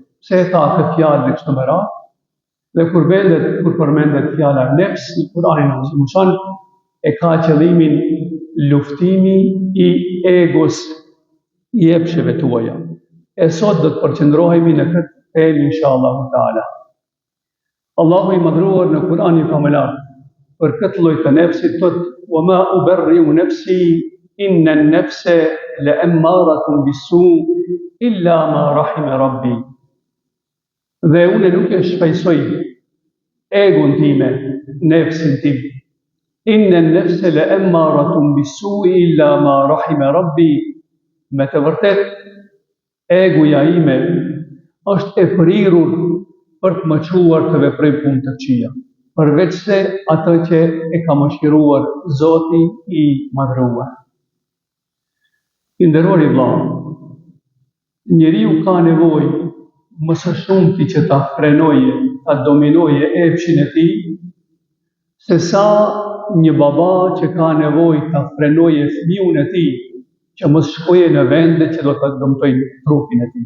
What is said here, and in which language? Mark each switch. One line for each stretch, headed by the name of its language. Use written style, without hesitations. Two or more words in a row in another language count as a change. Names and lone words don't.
Albanian: Pse e tha këtë fjalë dhe kështu me radhë? Dhe kur përmendet fjala nefs në Kur'anin Azimushan, e ka qëllimin luftimi i egos i epsheve tuaja. E sot do të përqendrohemi në këtë temë
Arabic: إن شاء الله تعالى.
Albanian: Allahu i madhruar në Kur'anin famëlar për këtë lloj të nefsit thotë:
Arabic: "وما أبرئ نفسي إن النفس لأمارة بالسوء إلا ما رحم ربي."
Albanian: Dhe unë nuk e shpejsoj egon time, nefsin tim.
Arabic: إن النفس لأمارة بالسوء إلا ما رحم ربي.
Albanian: Me të vërtet, egoja ime është e prirur për të më çuar të veproj punë të këqija, përveç se atë që e ka mëshiruar Zoti i madhruar. I nderuar i vëllai, njeriu ka nevojë më së shumti që ta frenojë, ta dominojë epshin e tij, se sa një baba që ka nevojë ta frenojë fëmijën e tij që mos shkojë në vende që do ta dëmtojnë trupin e tij.